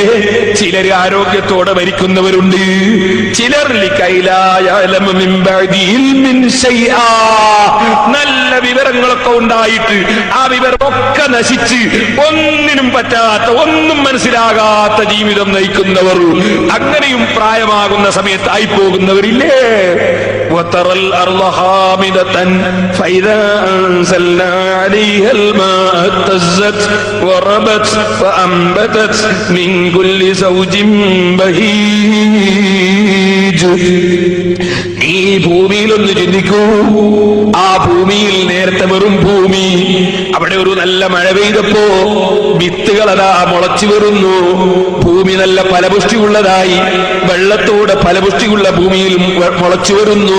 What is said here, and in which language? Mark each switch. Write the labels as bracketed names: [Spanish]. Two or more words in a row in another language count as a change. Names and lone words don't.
[Malayalam] ചിലർ ആരോഗ്യത്തോടെ മരിക്കുന്നവരുണ്ട്, ചിലർ നല്ല വിവരങ്ങളൊക്കെ ഉണ്ടായിട്ട് ആ വിവരമൊക്കെ നശിച്ച് ഒന്നിനും പറ്റാത്ത, ഒന്നും മനസ്സിലാകാത്ത ജീവിതം നയിക്കുന്നവർ, അങ്ങനെയും പ്രായമാകുന്ന സമയത്തായി പോകുന്നവരില്ലേ? [Arabic] وترى الأرض هامدة فإذا أنزلنا عليها الماء اهتزت وربت فأنبتت من كل زوج بهيج. [Malayalam] ഈ ഭൂമിയിലൊന്ന് ചിന്തിക്കൂ. ആ ഭൂമിയിൽ നേരത്തെ വെറും ഭൂമി, അവിടെ ഒരു നല്ല മഴ പെയ്തപ്പോ വിത്തുകൾ അതാ മുളച്ചു വരുന്നു. ഭൂമി നല്ല ഫലപുഷ്ടിയുള്ളതായി, വെള്ളത്തോടെ ഫലപുഷ്ടിയുള്ള ഭൂമിയിൽ മുളച്ചു വരുന്നു.